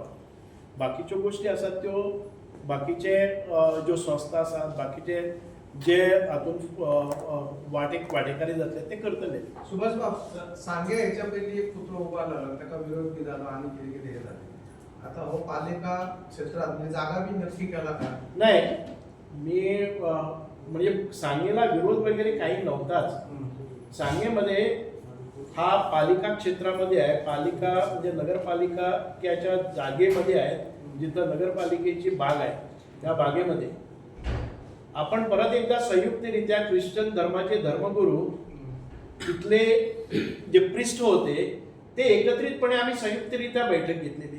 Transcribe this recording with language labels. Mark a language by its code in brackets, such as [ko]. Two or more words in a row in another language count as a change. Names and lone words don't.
[kok] बाकीच्यो गोश्टी आसात त्यो बाकीचे ज्यो संस्था आसात, बाकीचे जे हातूंत वांटेकारी जातले ते करतले. सुभाष बाब सांगे ह्याच्या पयलीं एक पुतळो उबा जालो, ताका विरोध बी जालो आनी कितें कितें हे जालें. आता हो पालिका क्षेत्रात म्हणजे जागा बी नक्की केला का? [mr] नाही, मी म्हणजे सांगेला विरोध वगैरे काही नव्हताच. सांगेमध्ये हा पालिका क्षेत्रामध्ये आहे, पालिका म्हणजे नगरपालिकाच्या जागेमध्ये आहे, जिथं नगरपालिकेची बाग आहे त्या बागेमध्ये आपण परत एकदा संयुक्तरित्या ख्रिश्चन धर्माचे धर्मगुरू तिथले जे प्रिस्ट होते ते एकत्रितपणे आम्ही संयुक्तरित्या बैठक घेतलेली.